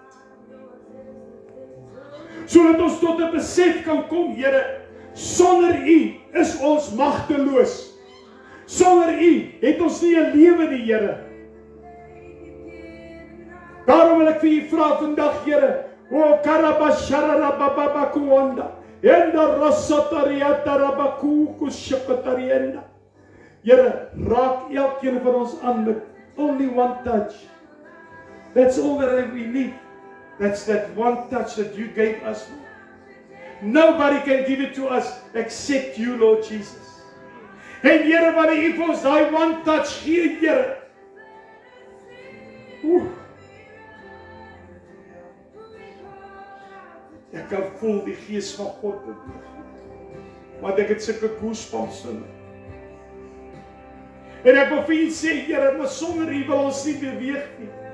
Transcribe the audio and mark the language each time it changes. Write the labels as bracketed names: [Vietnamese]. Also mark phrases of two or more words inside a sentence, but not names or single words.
[Afrikaans] Sodat ons tot 'n besef kan kom, Here, sonder U is ons magteloos. Sonder U het ons nie 'n lewe nie, Here. Daarom wil ek vir U vra vandag, Here, o karabashara baba kuanda, enda rosatariata rabaku kushakatarienda. Here, raak elkeen van ons aan met [English] only one touch. That's all that we need. That's that one touch that You gave us. Nobody can give it to us except You, Lord Jesus. [Afrikaans] En Here, wanneer U vir ons daai [English] one touch [Afrikaans] gee, Here. Ek kan voel die gees van God beweeg. Want ek het sulke goosebumps in my. En ek wil vir U sê, Here, maar sonder U wil ons nie beweeg nie.